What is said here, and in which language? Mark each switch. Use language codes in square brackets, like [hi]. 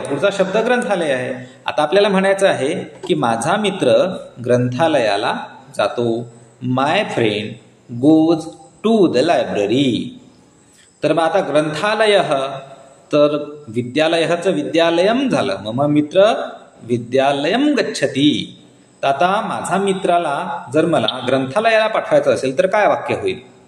[mr] पुढचा शब्द ग्रंथालय आहे. आता आपल्याला म्हणायचं आहे की माझा मित्र ग्रंथालयाला जातो. [en] My friend goes to the library. [mr] तर मग आता ग्रंथालय तर विद्यालयाचं विद्यालयम झालं. [sa] मम मित्र विद्यालयम गच्छति. [mr] तर आता माझा मित्राला जर मला ग्रंथालयाला पाठवायचं असेल तर काय वाक्य होईल?